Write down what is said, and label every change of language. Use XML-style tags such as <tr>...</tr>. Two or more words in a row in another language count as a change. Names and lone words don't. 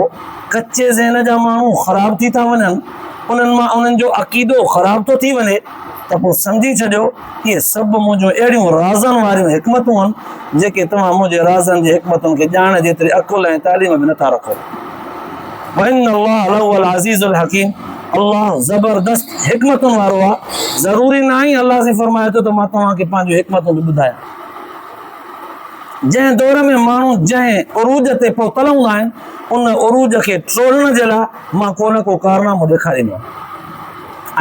<sd>कचे ज़हन जा माण्हू ख़राब थी था वञनि, उन्हनि मां उन्हनि जो अक़ीदो ख़राब थो थी वञे, त पोइ सम्झी छॾियो इहे सभु मुंहिंजूं अहिड़ियूं राज़नि वारियूं हिकमतूं आहिनि जेके तव्हां मुंहिंजे राज़नि जी हिकमतुनि खे ॼाण जेतिरी अक़ुल ऐं तालीम में नथा रखो।</sd> <ar>وإن الله لهو العزيز الحكيم,</ar> <sd>अल्लाह ज़बरदस्त हिकमतुनि वारो आहे। ज़रूरी न आहे अल्लाह से फरमाए थो त मां तव्हांखे पंहिंजूं हिकमतूं बि ॿुधायां। जंहिं दौर में माण्हू जंहिं उरूज ते पहुतल हूंदा आहिनि, उन उरूज खे टोड़ण जे लाइ मां को न को कारनामो ॾेखारींदो आहियां।</sd>